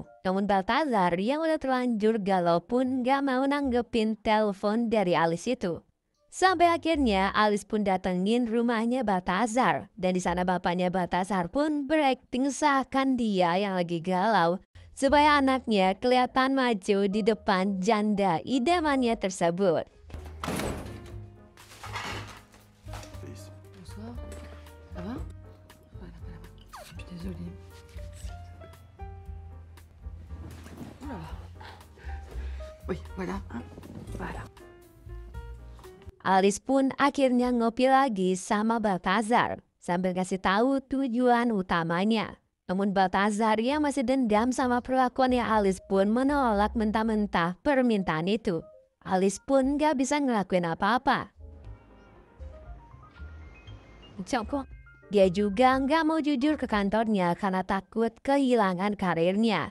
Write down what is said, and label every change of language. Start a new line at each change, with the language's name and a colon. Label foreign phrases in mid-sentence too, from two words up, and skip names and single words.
Indonesian: Namun Balthazar yang udah terlanjur galau pun gak mau nanggepin telepon dari Alice itu. Sampai akhirnya Alice pun datengin rumahnya Balthazar. Dan di sana bapaknya Balthazar pun berakting seakan dia yang lagi galau, supaya anaknya kelihatan maju di depan janda idamannya tersebut.
French: Bonsoir. Ça va? Voilà, voilà. Je suis désolée. Oh là là. Oui, voilà. Hein. Voilà.
Indonesian: Alice pun akhirnya ngopi lagi sama Balthazar sambil kasih tahu tujuan utamanya. Namun Balthazar yang masih dendam sama perlakuannya Alice pun menolak mentah-mentah permintaan itu. Alice pun gak bisa ngelakuin apa-apa. Dia juga gak mau jujur ke kantornya karena takut kehilangan karirnya.